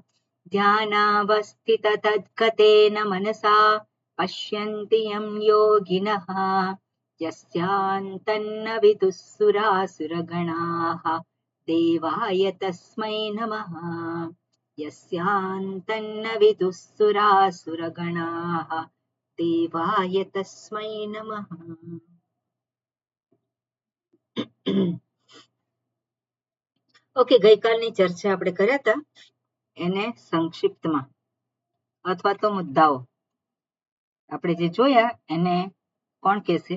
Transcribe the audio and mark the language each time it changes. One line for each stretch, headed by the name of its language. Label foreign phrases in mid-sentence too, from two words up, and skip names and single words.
Sanskrit: ध्यानावस्थिततद्गतेन मनसा पश्यन्ति यं योगिनः, यस्यान्तन्न विदुः सुरासुरगणाः देवाय तस्मै नमः। यस्यान्तन्न विदुः सुरासुरगणाः देवाय तस्मै नमः।
Gujarati: ઓકે, ગઈકાલની ચર્ચા આપણે કર્યા હતા એને સંક્ષિપ્તમાં અથવા તો મુદ્દાઓ આપણે જે જોયા એને કોણ કહેશે?